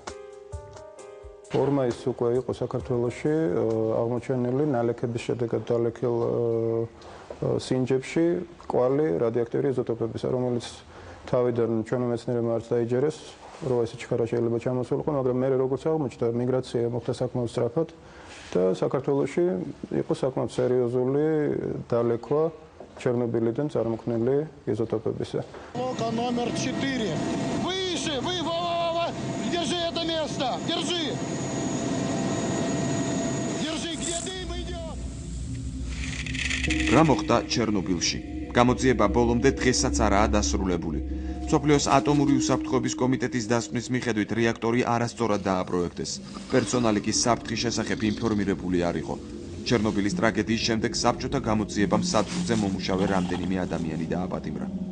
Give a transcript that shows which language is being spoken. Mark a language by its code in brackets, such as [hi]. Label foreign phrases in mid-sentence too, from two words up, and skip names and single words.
[ka] 2 მაისს უკვე იყო საქართველოში აღმოჩენილი ნალექების შედეგად დალექილ სინჯებში კვალი რადიოაქტიური იზოტოპებისა, რომელიც თავიდან ჩვენო მეცნიერებმა არც დაიჯერეს, რომ ეს ჩქარა შეიძლება ჩამოსულიყო, მაგრამ მე როგორც აღმოჩნდა, მიგრაცია მოხდა საკმაოდ სწრაფად და საქართველოში იყო საკმაოდ სერიოზული დალექვა ჩერნობილიდან წარმოქმნილი იზოტოპებისა. [ru] Блока номер 4. Выше, держи это место. Держи. Держи, где дым идет. [ka] რა მოხდა ჩერნობილში? გამოძიება ბოლომდე დღესაც არაა დასრულებული. მსოფლიოს ატომური უსაფრთხოების კომიტეტის დასკვნის მიხედვით რეაქტორი არასწორად დააპროექტეს. პერსონალი კი საფრთხის შესახებ ინფორმირებული არ იყო. ჩერნობილის ტრაგედიის შემდეგ საბჭოთა გამოძიებამ სადგურზე მომუშავე რამდენიმე ადამიანი დააპატიმრა.